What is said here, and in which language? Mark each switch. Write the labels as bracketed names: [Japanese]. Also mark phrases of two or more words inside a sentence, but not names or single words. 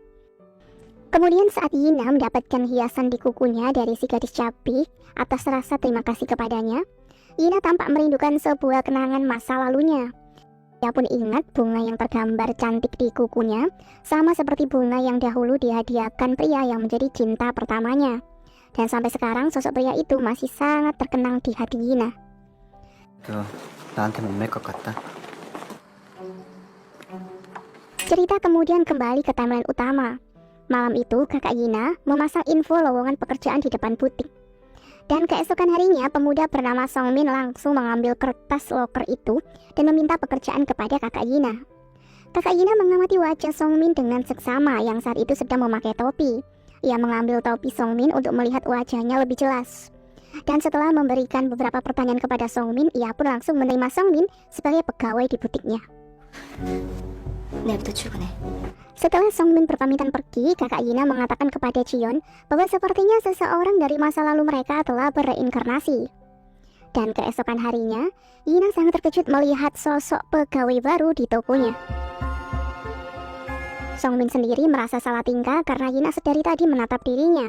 [Indonesian] Kemudian saat Yina mendapatkan hiasan di kukunya dari si gadis cabi atas rasa terima kasih kepadanya, Yina tampak merindukan sebuah kenangan masa lalunya. Ia pun ingat bunga yang tergambar cantik di kukunya, sama seperti bunga yang dahulu dihadiahkan pria yang menjadi cinta pertamanya. Dan sampai sekarang sosok pria itu masih sangat terkenang di hati Yina. [Korean] 나한테 못 맬 것 같다. [Indonesian] Cerita kemudian kembali ke timeline utama. Malam itu kakak Yina memasang info lowongan pekerjaan di depan butik. Dan keesokan harinya pemuda bernama Songmin langsung mengambil kertas loker itu dan meminta pekerjaan kepada kakak Yina. Kakak Yina mengamati wajah Songmin dengan seksama yang saat itu sedang memakai topi. Ia mengambil topi Songmin untuk melihat wajahnya lebih jelas. Dan setelah memberikan beberapa pertanyaan kepada Songmin, ia pun langsung menerima Songmin sebagai pegawai di butiknya. [Korean] 내일부터 출근해. [Indonesian] Setelah Songmin berpamitan pergi, kakak Yina mengatakan kepada Jion bahwa sepertinya seseorang dari masa lalu mereka telah bereinkarnasi. Dan keesokan harinya, Yina sangat terkejut melihat sosok pegawai baru di tokonya. Songmin sendiri merasa salah tingkah karena Yina sedari tadi menatap dirinya.